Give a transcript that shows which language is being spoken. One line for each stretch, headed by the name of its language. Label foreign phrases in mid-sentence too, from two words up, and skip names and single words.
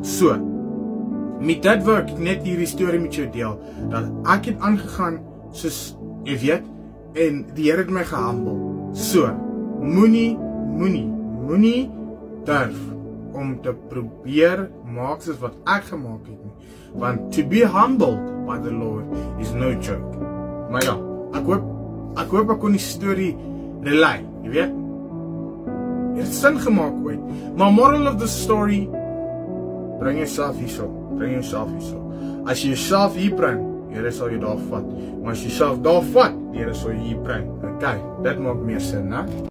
Afrikaans: So, met dit wil ek net hierdie storie met jou deel, dat ek het aangegaan soos, jy weet, en die Here het my gehumble. So, moenie durf om te probeer maak soos wat ek gemaak het nie, want
English: to be humbled by the Lord is no joke.
Afrikaans: Maar ja, ek hoop ek kon die storie relay, jy weet, het sin gemaak ooit, maar
English: moral of the story,
Afrikaans: bring jouself hierso. As jy jouself hier bring, die Here sal jou daar vat. Maar as jy jouself daar vat, die Here sal jou hier bring. Okay, dit maak meer sin, né?